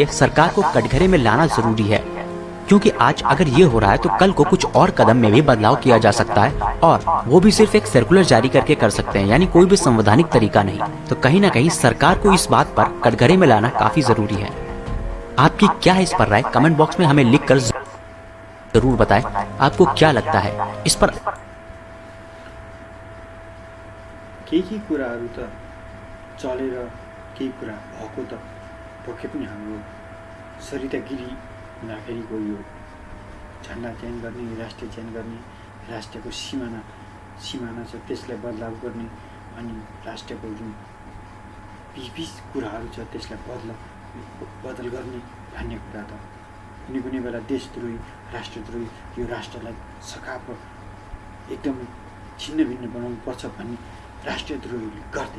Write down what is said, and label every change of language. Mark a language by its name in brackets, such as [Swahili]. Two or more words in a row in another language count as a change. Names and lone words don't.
[Hindi] सरकार को कटघरे में लाना जरूरी है, क्योंकि आज अगर ये हो रहा है तो कल को कुछ और कदम में भी बदलाव किया जा सकता है और वो भी सिर्फ एक सर्कुलर जारी करके कर सकते हैं, यानी कोई भी संवैधानिक तरीका नहीं। तो कहीं ना कहीं सरकार को इस बात पर कटघरे में लाना काफी जरूरी है। आपकी क्या है इस पर राय? कमेंट बॉक्स में हमें लिख कर जरूर बताएं। आपको क्या लगता है इस पर? [Nepali] केही कुराहरू त चलेर केही कुरा भएको त पक्कै पनि हाम्रो सरिता गिरी हुँदाखेरिको यो झन्डा चयन गर्ने, राष्ट्र चयन गर्ने, राष्ट्रको सिमाना छ त्यसलाई बदलाव गर्ने अनि राष्ट्रको जुन बिच कुराहरू छ त्यसलाई बदल गर्ने भन्ने कुरा त कुनै बेला देशद्रोही, राष्ट्रद्रोही, यो राष्ट्रलाई सकाप एकदम छिन्न भिन्न बनाउनु पर्छ भन्ने राष्ट्रद्रोहीले गर्थे।